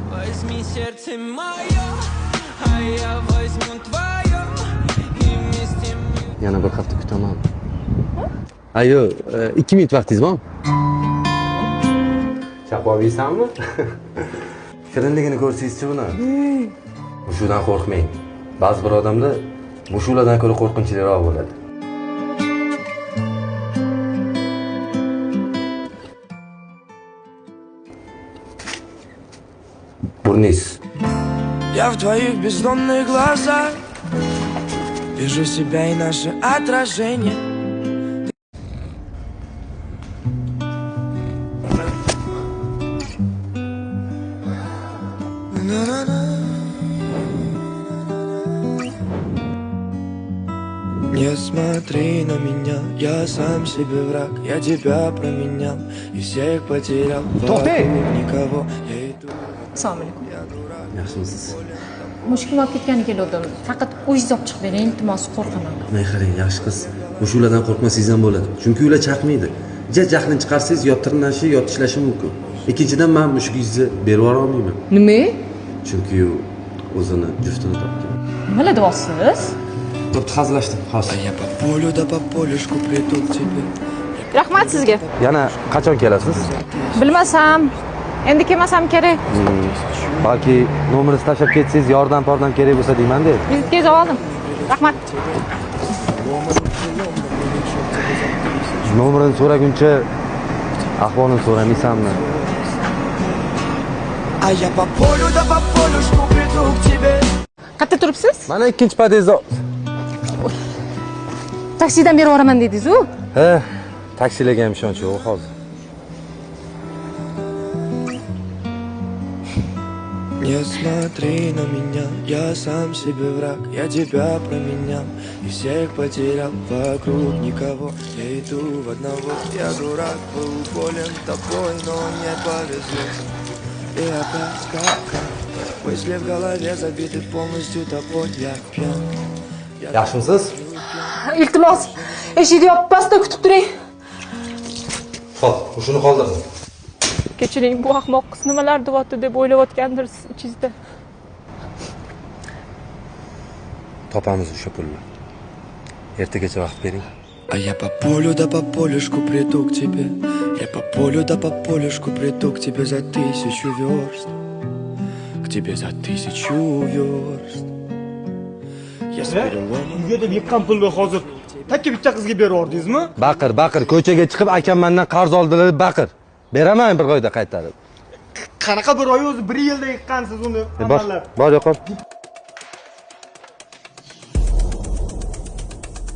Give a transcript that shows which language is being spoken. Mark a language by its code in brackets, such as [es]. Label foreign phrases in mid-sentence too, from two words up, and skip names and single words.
[uz] Yana bir hafta kutaman. Yo'q, 2 minut vaqtingiz bormi? Chaqib yeysanmi? Shirinligini ko'rsangiz-chi buni. Mushudan qo'rqmang. Ba'zi bir odamlar mushulardan ko'ra qo'rqinchliroq bo'ladi. Бурнис. [ru] Я в твоих бездонных глазах вижу себя и наше отражение. Не смотри на меня, я сам себе враг. Я тебя променял и всех потерял. Вокруг никого, я иду. [uz] Assalomu alaykum. Yaxshimisiz? Mushugim olib ketganiga keldim. Faqat o'zingiz olib chiqib bering, iltimos, qo'rqaman. Mana qarang, yaxshi qiz. Mushulardan qo'rqmasangiz ham bo'ladi. Chunki ular chaqmaydi. Jahlni chiqarsangiz yo tirnashi, yo tishlashi mumkin. Ikkinchidan men mushugingizni berib yora olmayman. Nima? Chunki u o'zini juftini topgan. Nimalar deyapsiz? Bo'pti, hazillashdim. Hozir. [ru] Я по полю да по полюшку приду к тебе. [uz] Rahmat sizga. Yana qachon kelasiz? Bilmasam, endi kelmasam kerak. Balki nomeringizni tashlab ketsangiz, yordam kerak bo'lsa deyman-da. Vizitga yozib oldim. Rahmat. Nomerini so'raguncha ahvolini so'ramaysanmi? [ru] А я по полю да по полюшку приду к тебе. [uz] Qayerda turibsiz? Mana ikkinchi podyezdda. Taksidan berib yuboraman dedingiz-ku? Taksilarga ham ishonch yo'q hozir. [ru] Не смотри на меня, я сам себе враг. Я тебя променял и всех потерял. Вокруг никого, я иду в одного. Я дурак, был болен тобой, но не повезло. И опять как мысли в голове забиты полностью тобой. Я пьян. [uz] Yaxshimisiz? Iltimos, eshikni yopmasdan kutib turing. Xo'p, shuni qoldirdim. Kechiring, bu ahmoq qiz nimalar deyapti deb o'ylayotgandir ichingizda. Topamiz o'sha pulni. Ertagacha vaqt bering. [ru] А я по полю да по полюшку приду к тебе. Я по полю да по полюшку приду к тебе за 1000 верст. К тебе за 1000 верст. Я с переломом. [uz] Uyga deb yiqqan pulni hozir takka bitta qizga berib yubordingizmi? Baqir, ko'chaga chiqib akam mendan qarz oldilar deb baqir. Beraman bir oyda qaytarib. Qanaqa bir oy o'zi 1 yilda yiqqansiz uni amallab. Bor yo'qol.